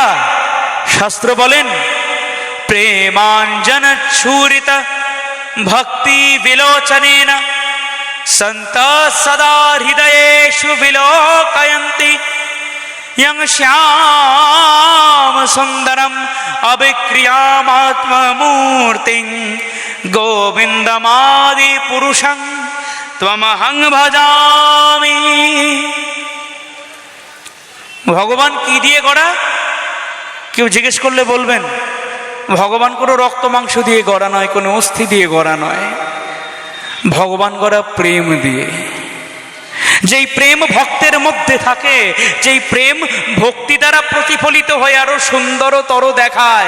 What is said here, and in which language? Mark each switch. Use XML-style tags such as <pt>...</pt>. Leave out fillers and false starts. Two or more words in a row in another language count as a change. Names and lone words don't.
<bn>শাস্ত্র বলেন,</bn> <sa>প্রেমাঞ্জন ছুরিত ভক্তি বিলোচনেন সন্ত সদা হৃদয়েষু বিলোকয়ন্তি यं श्याम सुंदरम अभिक्रियामात्ममूर्तिं गोविंदमादि पुरुषं त्वमहं भजामि।</sa> <bn>ভগবান কি দিয়ে গড়া? কেউ জিজ্ঞেস করলে বলবেন, ভগবান কোনো রক্ত মাংস দিয়ে গড়া নয়, কোনো অস্থি দিয়ে গড়া নয়। ভগবান গড়া প্রেম দিয়ে। যেই প্রেম ভক্তের মধ্যে থাকে, যেই প্রেম ভক্তি দ্বারা প্রতিফলিত হয়ে আরো সুন্দরতর দেখায়।</bn>